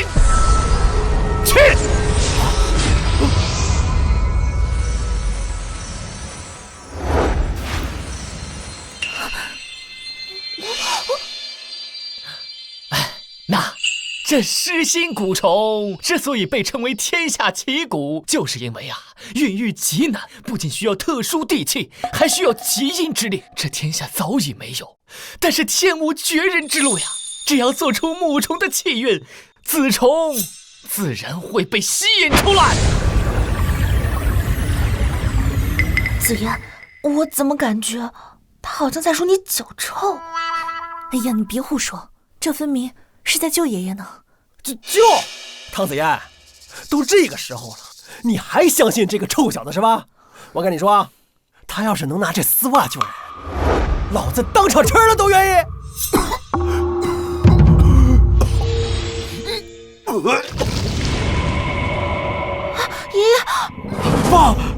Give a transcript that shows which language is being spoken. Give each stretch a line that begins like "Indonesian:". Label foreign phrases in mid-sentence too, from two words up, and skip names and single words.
Chinese: 去！那这失心蛊蟲之所以被稱為天下奇蠱，就是因為孕育極難，不僅需要特殊地氣，還需要極陰之力，這天下早已沒有。但是天無絕人之路呀，只要做出母蟲的氣運，子蟲自然會被吸引出來。子言，我怎麼感覺他好像在說你腳臭？哎呀，你別胡說，這分明是在救爺爺呢。救湯子嫣，都這個時候了，你還相信這個臭小子是吧？我跟你說，他要是能拿這絲襪救人，老子當場吃了都願意。爷爺，爸，